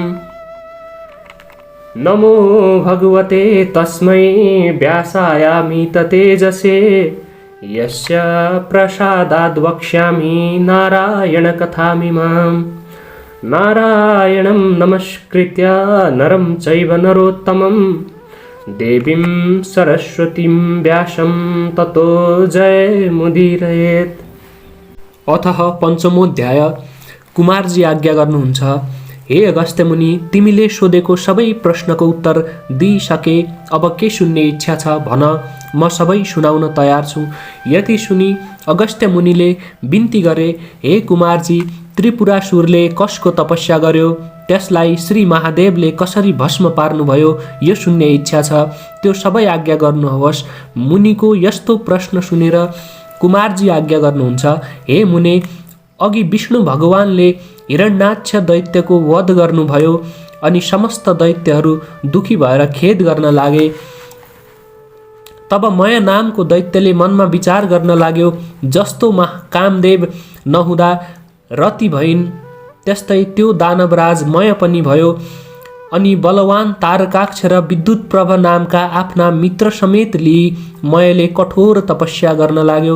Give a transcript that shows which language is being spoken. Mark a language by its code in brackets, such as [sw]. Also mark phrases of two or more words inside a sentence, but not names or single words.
[sa] नमो भगवते तस्मै व्यासायामित तेजसे यस्य प्रसादाद् वक्ष्यामि नारायणकथामिमाम्। नारायणं नमस्कृत्य नरं चैव नरोत्तमं देवीं सरस्वतीं व्यासं ततो जयमुदीरयेत्। अथः पञ्चमोऽध्याय। [ne] कुमारजी आज्ञा गर्नुहुन्छ, हे अगस्त्य मुनि, तिमीले सोधेको सबै प्रश्नको उत्तर दिइसके, अब के सुन्ने इच्छा छ भन, म सबै सुनाउन तयार छु। यति सुनि अगस्त्य मुनिले बिन्ती गरे, हे कुमारजी, त्रिपुरासुरले कसको तपस्या गर्यो, त्यसलाई श्री महादेवले कसरी भस्म पार्नुभयो, यो सुन्ने इच्छा छ, त्यो सबै आज्ञा गर्नुहोस्। मुनिको यस्तो प्रश्न सुनेर कुमारजी आज्ञा गर्नुहुन्छ, हे मुने, अघि विष्णु भगवानले हिरण्याक्ष दैत्यको वध गर्नुभयो अनि समस्त दैत्यहरू दुखी भएर खेद गर्न लागे। तब मय नामको दैत्यले मनमा विचार गर्न लाग्यो, जस्तो कामदेव नहुँदा रति भइन् त्यस्तै त्यो दानवराज मय पनि भयो। अनि बलवान तारकाक्ष र विद्युत प्रभ नामका आफ्ना मित्र समेत लिई मयले कठोर तपस्या गर्न लाग्यो।